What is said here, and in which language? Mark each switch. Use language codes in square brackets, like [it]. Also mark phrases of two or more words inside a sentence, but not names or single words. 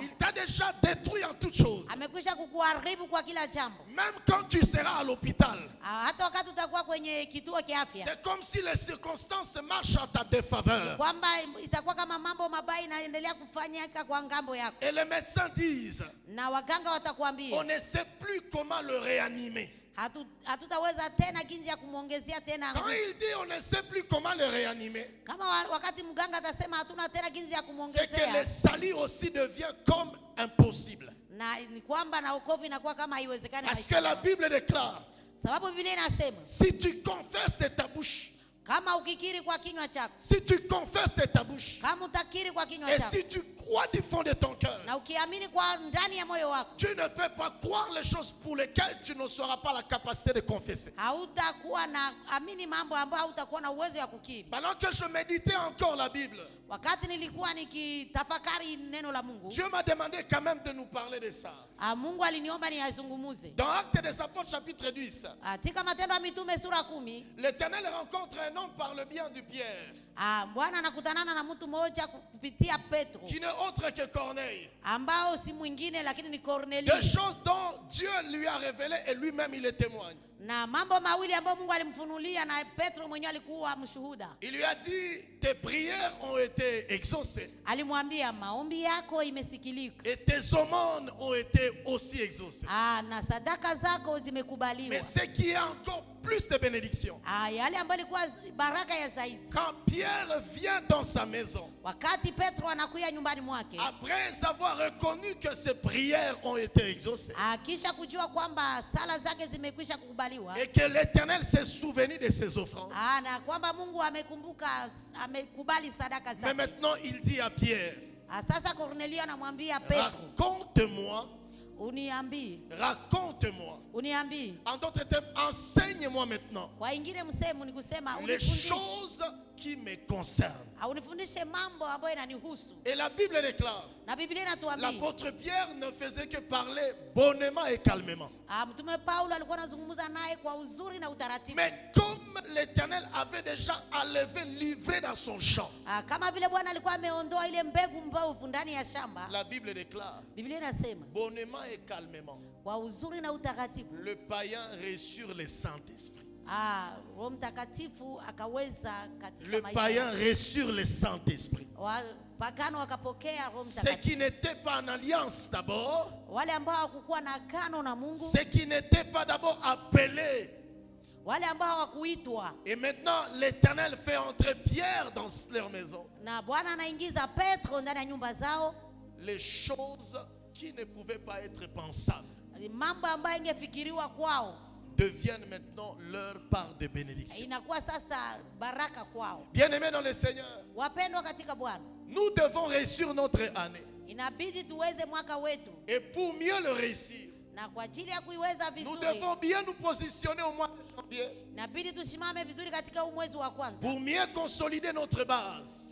[fr] Il t'a déjà détruit en toutes choses. [sw] Amekwisha kukuharibu kwa kila jambo. [fr] Même quand tu seras à l'hôpital, [sw] Hata wakati utakuwa kwenye kituo cha afya, [fr] c'est comme si les circonstances marchent en ta défaveur. [sw] kwamba itakuwa kama mambo mabaya inaendelea kufanyika kwa ngambo yako. [fr] Et les médecins disent, [sw] Na waganga watakwambia [fr] on ne sait plus comment le réanimer. [sw] hatutaweza tena jinsi ya kumwongezea tena [fr] Quand [sw] nguvu. [fr] il dit on ne sait plus comment le réanimer, [sw] Kama wakati mganga atasema hatuna tena jinsi ya [fr] c'est que le [sw] kumwongezea, [fr] salut aussi devient comme impossible. [sw] na ni kwamba na wokovu inakuwa kama haiwezekani. [fr] Parce que la Bible déclare, [sw] Sababu Biblia inasema [fr] si tu confesses de ta bouche, [sw] kama ukikiri kwa kinywa chako, [fr] si tu confesses de ta bouche, [sw] kama utakiri kwa kinywa [fr] et [sw] chako [fr] si tu crois du fond de ton cœur, [sw] na ukiamini kwa ndani ya moyo wako, [fr] tu ne peux pas croire les choses pour lesquelles tu ne sauras pas la capacité de confesser. [sw] hautakuwa na amini mambo ambayo hautakuwa na uwezo ya kukiri. [fr] Pendant que je méditais encore la Bible, [sw] Wakati nilikuwa nikitafakari neno la Mungu, [fr] Dieu m'a demandé quand même de nous parler de ça. [sw] Mungu aliniomba niyazungumuze. [fr] Dans Actes des Apôtres chapitre 10, [sw] Katika Matendo ya Mitume sura 10, [fr] l'Éternel rencontre un homme par le bien du Pierre, [sw] Bwana anakutanana na mtu mmoja kupitia Petro, [fr] qui n'est autre que Corneille. [sw] ambao si mwingine lakini ni [fr] Deux [sw] Kornelio, [fr] choses dont Dieu lui a révélé et lui-même il les témoigne. [sw] na mambo mawili ambayo Mungu alimfunulia na Petro mwenyewe alikuwa mshuhuda. [fr] Il lui a dit, tes prières ont été exaucées [sw] Alimwambia maombi yako imesikilika, [fr] et tes aumônes ont été aussi exaucées. [sw] na sadaka zako zimekubaliwa. [fr] Mais ce qui est encore plus de bénédiction, [sw] Yale ambayo ilikuwa baraka ya zaidi, [fr] quand Pierre vient dans sa maison, [sw] wakati Petro anakuja nyumbani mwake, [fr] après avoir reconnu que ses prières ont été exaucées [sw] kisha kujua kwamba sala zake zimekwisha kukubaliwa, [fr] et que l'Éternel s'est souvenu de ses offrandes, [sw] na kwamba Mungu amekumbuka, amekubali sadaka [fr] mais [sw] zake. [fr] maintenant il dit à Pierre, [sw] Sasa Kornelio anamwambia Petro, [fr] raconte-moi, raconte-moi. [sw] uniambie. [fr] En d'autres termes, enseigne-moi maintenant [sw] Kwa ingine msemo ni kusema [fr] les [sw] unifundishe, [fr] choses qui me concernent. [sw] unifundishe mambo ambayo inanihusu. [fr] Et la Bible déclare, [sw] Na Biblia inatuambia, [fr] l'apôtre Pierre ne faisait que parler bonnement et calmement. [sw] mtume Paulo alikuwa anazungumza naye kwa uzuri na utaratibu. [fr] Mais comme l'Éternel avait déjà enlevé, livré dans son champ, [sw] Kama vile Bwana alikuwa ameondoa ile mbegu mbovu ndani ya shamba, [fr] la Bible déclare, [sw] Biblia inasema [fr] bonnement et calmement, [sw] kwa uzuri na utaratibu, [fr] le païen reçut le Saint-Esprit. [sw] Roho Mtakatifu akaweza katika [fr] Le [sw] maisha [fr] païen reçut le Saint-Esprit. [sw] pagano wakapokea Roho [fr] Ceux [sw] Mtakatifu. [fr] qui n'étaient pas en alliance d'abord, [sw] Wale ambao hawakuwa na agano na Mungu, [fr] ceux qui n'étaient pas d'abord appelés. [sw] wale ambao hawakuitwa, [fr] Et maintenant, l'Éternel fait entrer Pierre dans leur maison. [sw] na Bwana anaingiza Petro ndani ya nyumba zao. [fr] Les choses qui ne pouvaient pas être pensables [sw] Mambo ambayo ingefikiriwa kwao [fr] deviennent maintenant leur part de bénédiction. [sw] inakuwa sasa baraka kwao. [fr] Bien-aimés dans le Seigneur, [sw] Wapendwa katika Bwana, [fr] nous devons réussir notre année. [sw] inabidi tuweze mwaka wetu, [fr] Et pour mieux le réussir, [sw] na kwa ajili ya kuiweza [fr] nous [sw] vizuri [fr] devons bien nous positionner au mois de janvier [sw] inabidi tusimame vizuri katika huu mwezi wa kwanza, [fr] pour mieux consolider notre base.